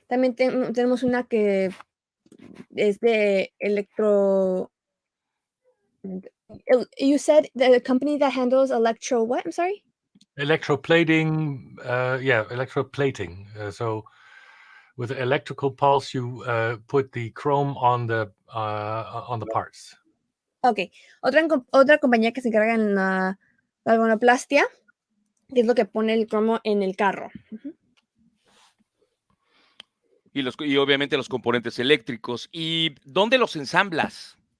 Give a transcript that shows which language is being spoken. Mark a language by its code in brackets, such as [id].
[es] También tenemos una que es de electro. [en] You said the company that handles electro what? I'm sorry? Electroplating, electroplating. So with electrical pulse, you put the chrome on the parts. Ok. [es] Otra compañía que se encarga en la galvanoplastia, que es lo que pone el cromo en el carro. Y obviamente los componentes eléctricos. ¿Y dónde los ensamblas?